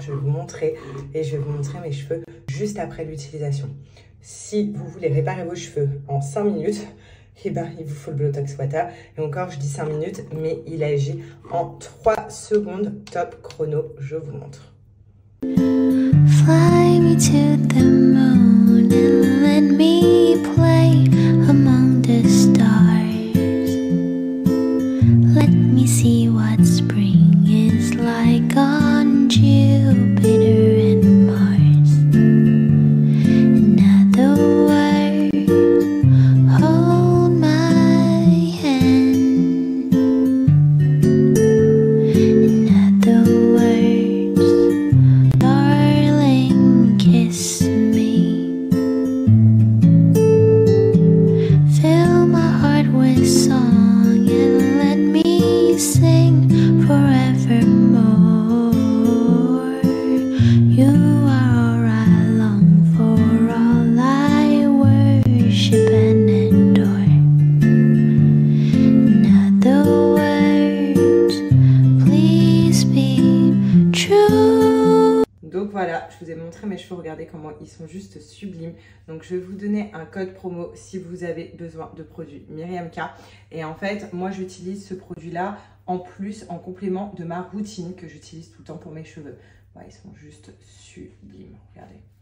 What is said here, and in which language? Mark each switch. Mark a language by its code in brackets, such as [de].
[fr] Je vais vous montrer et je vais vous montrer mes cheveux juste après l'utilisation. Si vous voulez réparer vos cheveux en 5 minutes, eh ben, il vous faut le Blowtox Water. Et encore, je dis 5 minutes, mais il agit en 3 secondes. Top chrono, je vous montre. [en] Fly me to the moon and let me play among the stars. Let me see what spring is like on Jupiter and Mars. In other words, hold my hand. In other words, darling, kiss me. Fill my heart with song and let me sing forevermore. You are all I long for, all I worship and adore. In other words, please be true. [fr] Donc voilà, je vous ai montré mes cheveux, regardez comment ils sont juste sublimes. Donc je vais vous donner un code promo si vous avez besoin de produits Myriam K. Et en fait, moi j'utilise ce produit-là en plus, en complément de ma routine que j'utilise tout le temps pour mes cheveux. Voilà, ils sont juste sublimes, regardez.